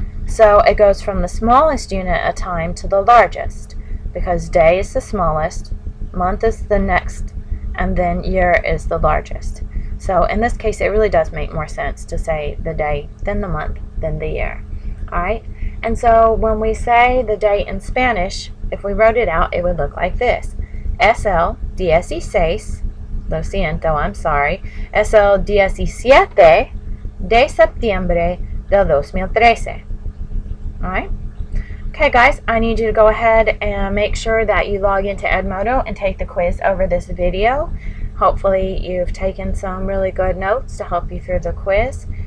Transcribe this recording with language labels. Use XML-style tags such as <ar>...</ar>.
<en>So it goes from the smallest unit of time to the largest, because day is the smallest, month is the next, and then year is the largest. So in this case, it really does make more sense to say the day, then the month, then the year. Alright? And so when we say the day in Spanish, if we wrote it out, it would look like this.</en> <es>Es el 16, lo siento,</es> <en>I'm sorry,</en> <es>es el 17 de septiembre del 2013.</es> <en>Alright? Okay guys, I need you to go ahead and make sure that you log into Edmodo and take the quiz over this video. Hopefully you've taken some really good notes to help you through the quiz.</en>